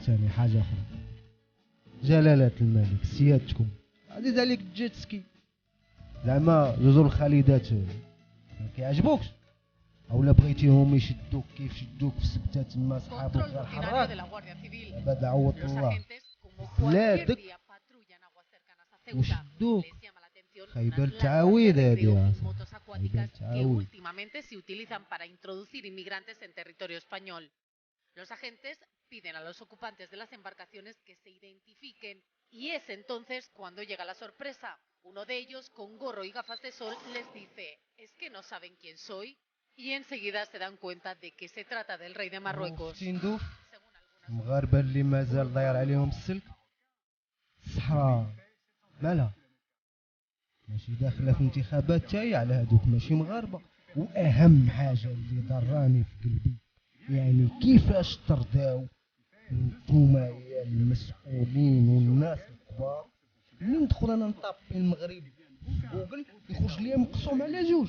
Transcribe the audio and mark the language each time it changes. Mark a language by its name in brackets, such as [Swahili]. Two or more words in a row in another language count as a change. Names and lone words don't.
[Arabic] ثاني حاجه اخرى، جلالة الملك سيادتكم عزيز عليك الجيتسكي، زعما جزر الخالدات ما كيعجبوكش؟ اولا بغيتيهم يشدوك كيف شدوك في سبتة تما صحابك غير حراك؟ دابا دعوة الله بلادك وشدوك. خايبة التعاويد هادي، خايبة التعاويد. [Spanish] Los agentes piden a los ocupantes de las embarcaciones que se identifiquen y es entonces cuando llega la sorpresa. Uno de ellos, con gorro y gafas de sol, les dice: ¿es que no saben quién soy? Y enseguida se dan cuenta de que se trata del rey de Marruecos. [Arabic] المغاربة اللي مازال داير عليهم السلك، الصحراء مالها ماشي داخله في انتخابات تاعي على هادوك ماشي مغاربة. واهم حاجة اللي ضراني في قلبي يعني كيفاش ترضاو نتوما يا المسؤولين والناس الكبار اللي ندخل انا نطابي المغرب جوجل يخرج ليا مقسوم على 2.